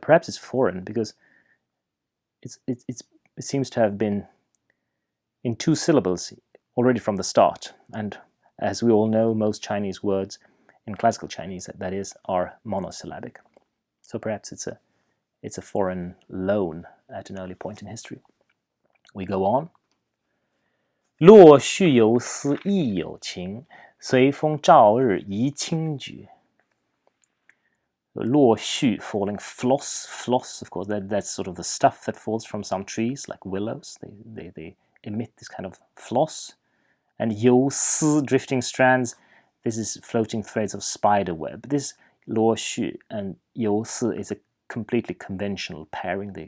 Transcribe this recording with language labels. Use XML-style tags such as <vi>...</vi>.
<en>Perhaps it's foreign because it seems to have been in 2 syllables already from the start. And as we all know, most Chinese words in classical Chinese, that is, are monosyllabic. So perhaps it's a foreign loan at an early point in history. We go on.</en> <zh>落絮有丝亦有情，随风照日宜轻举。</zh> <en>落絮, falling, floss, of course, that's sort of the stuff that falls from some trees, like willows. They emit this kind of floss. And 游丝, drifting strands, this is floating threads of spider web. This 落絮 and 游丝 is a completely conventional pairing.</en>